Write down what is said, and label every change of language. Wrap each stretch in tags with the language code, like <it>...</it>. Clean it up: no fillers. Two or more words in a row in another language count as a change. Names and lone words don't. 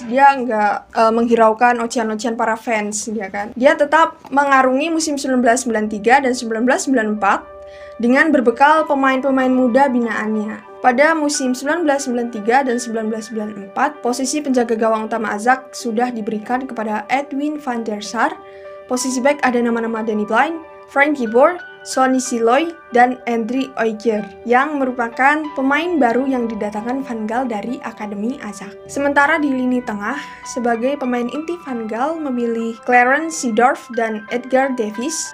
<id>Dia nggak menghiraukan ocehan-ocehan para fans, dia kan. Dia tetap mengarungi musim 1993 dan 1994 dengan berbekal pemain-pemain muda binaannya. Pada musim 1993 dan 1994, posisi penjaga gawang utama Ajax sudah diberikan kepada Edwin van der Sar. Posisi back ada nama-nama Danny Blind, Frankie Boer, Sonny Siloy, dan Andri Oyger yang merupakan pemain baru yang didatangkan Van Gaal dari Akademi Ajax. Sementara di lini tengah, sebagai pemain inti Van Gaal memilih Clarence Seedorf dan Edgar Davies.</id>